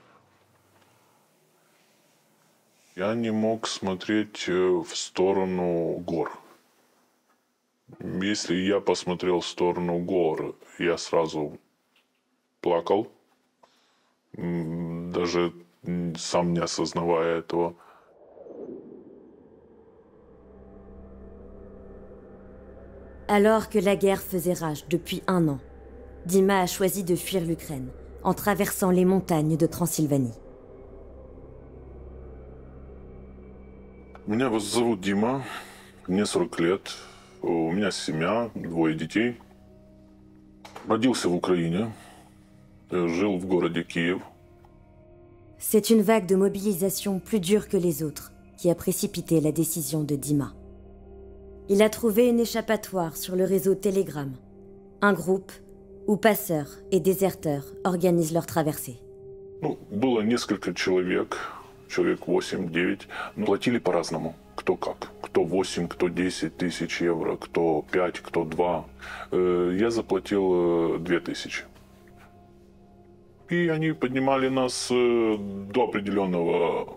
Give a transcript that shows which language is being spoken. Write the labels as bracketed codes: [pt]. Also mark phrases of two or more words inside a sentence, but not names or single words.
[ru] Я не мог смотреть в сторону гор. Если я посмотрел в сторону гор, я сразу плакал, даже сам не осознавая этого. [fr] Alors que la guerre faisait rage depuis 1 an, Dima a choisi de fuir l'Ukraine en traversant les montagnes de Transylvanie. [ru] Меня зовут Дима, мне 40 лет, у меня семья, 2 детей. Родился в Украине, жил в городе Киев. [fr] C'est une vague de mobilisation plus dure que les autres qui a précipité la décision de Dima. Il a trouvé une échappatoire sur le réseau Telegram, un groupe où passeurs et déserteurs organisent leur traversée. [ru] Было несколько человек 8-9, но платили по-разному, кто как. Кто 8, кто 10 тысяч евро, кто 5, кто 2. Я заплатил 2000. И они поднимали нас до определенного...